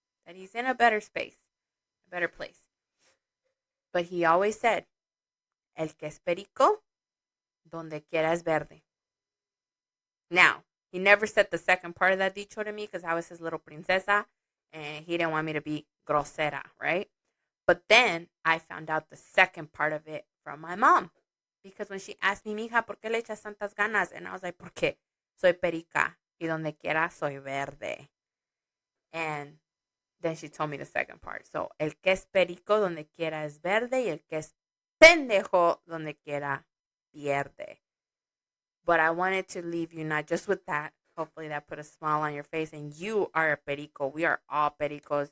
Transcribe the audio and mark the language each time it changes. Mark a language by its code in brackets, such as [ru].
[en] That he's in a better space, a better place. But he always said, [es] el que es perico, donde quiera es verde. [en] Now, he never said the second part of that dicho to me because I was his little princesa and he didn't want me to be grosera, right? But then I found out the second part of it from my mom. Because when she asked me, [es] mija, ¿por qué le echas tantas ganas? [en] And I was like, [es] porque soy perica y donde quiera soy verde. [en] And then she told me the second part. [es] So, el que es perico donde quiera es verde y el que es pendejo donde quiera pierde. [en] But I wanted to leave you not just with that, Hopefully that put a smile on your face and you are a perico. We are all pericos.